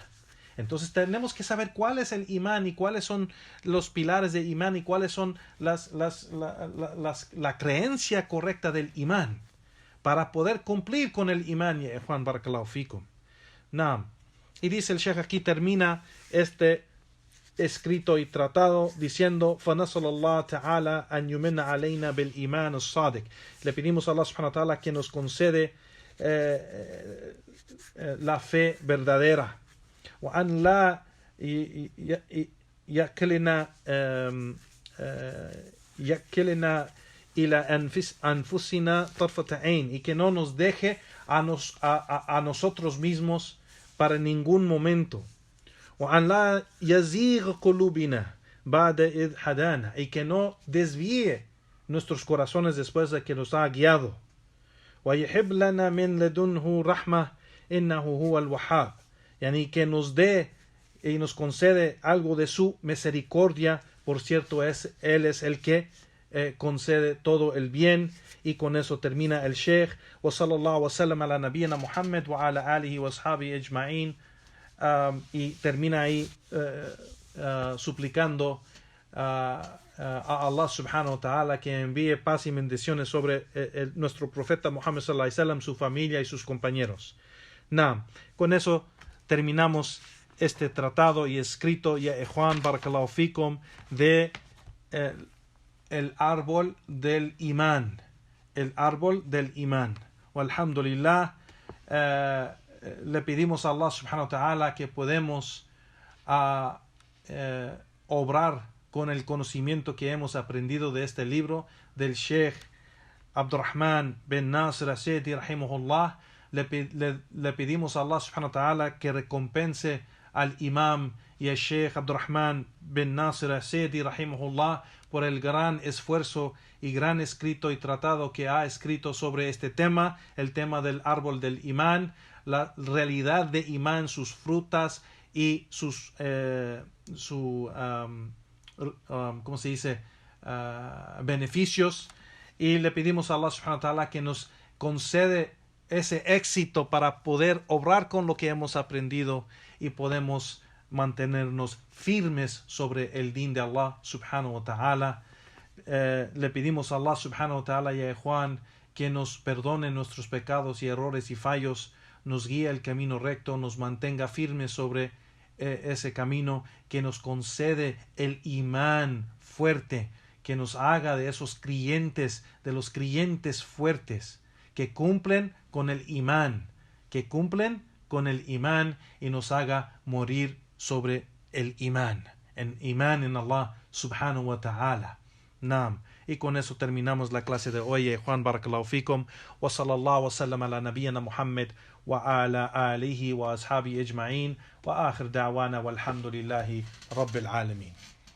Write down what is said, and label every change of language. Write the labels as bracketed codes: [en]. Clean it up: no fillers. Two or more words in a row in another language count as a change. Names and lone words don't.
[es] Entonces tenemos que saber cuál es el imán y cuáles son los pilares del imán y cuáles son la creencia correcta del imán para poder cumplir con el imán, ya Juan [ar] بارك الله فيكم. [es] Naam. Y dice el Sheikh, aquí termina este escrito y tratado diciendo, [ar] فَنَسَلَ اللَّهَ تَعَالَى أَنْ يُمِنَّ عَلَيْنَا بِالْإِيمَانِ الصَّادِقِ. [es] Le pedimos a Allah [ar] سبحانه و تعالى [es] que nos concede la fe verdadera. [ar] وأن لا يكلنا إلى أنفسنا طرفة عين, [es] y que no nos deje a nosotros mismos para ningún momento. [ar] وأن لا يزيغ قلوبنا بعد إذ هدانا, [es] y que no desvíe nuestros corazones después de que nos ha guiado. [ar] ويحب لنا من لدنه رحمة إنه هو الوهاب, [es] y que nos dé y nos concede algo de su misericordia, por cierto Él es el que concede todo el bien. Y con eso termina el Sheikh. [ar] وصلى الله وسلم على نبينا محمد وعلى آله وأصحابه أجمعين. [es] Y termina ahí suplicando a Allah [ar] سبحانه و تعالى [es] que envíe paz y bendiciones sobre nuestro profeta Muhammad [ar] صلى الله عليه وسلم, [es] su familia y sus compañeros. Con eso terminamos este tratado y escrito, ya Juan [ar] بارك الله فيكم, [es] de el árbol del imán. El árbol del imán. Walhamdulillah. le pedimos a Allah [ar] سبحانه و تعالى [es] que podemos obrar con el conocimiento que hemos aprendido de este libro del Sheikh Abdurrahman bin Nasir As-Sa'di rahimahullah. Le pedimos a Allah [ar] سبحانه و تعالى [es] que recompense al imam y al Sheikh Abdurrahman bin Nasir As-Sa'di rahimahullah por el gran esfuerzo y gran escrito y tratado que ha escrito sobre este tema, el tema del árbol del imán, la realidad de imán, sus frutas y sus ¿cómo se dice? Beneficios. Y le pedimos a Allah [ar] سبحانه و تعالى [es] que nos concede ese éxito para poder obrar con lo que hemos aprendido y podemos mantenernos firmes sobre el din de Allah [ar] سبحانه و تعالى. [es] Le pedimos a Allah [ar] سبحانه و تعالى [es] y a Juan que nos perdone nuestros pecados y errores y fallos, nos guíe el camino recto, nos mantenga firmes sobre ese camino, que nos concede el imán fuerte, que nos haga de esos creyentes, de los creyentes fuertes, que cumplen con el imán, y nos haga morir sobre el imán en Allah [ar] سبحانه و تعالى. [es] Naam. Y con eso terminamos la clase de hoy. Juan, [ar] بارك الله فيكم. وصلى الله وسلم على نبينا محمد وعلى آله وأصحابه أجمعين. وآخر دعوانا والحمد لله رب العالمين.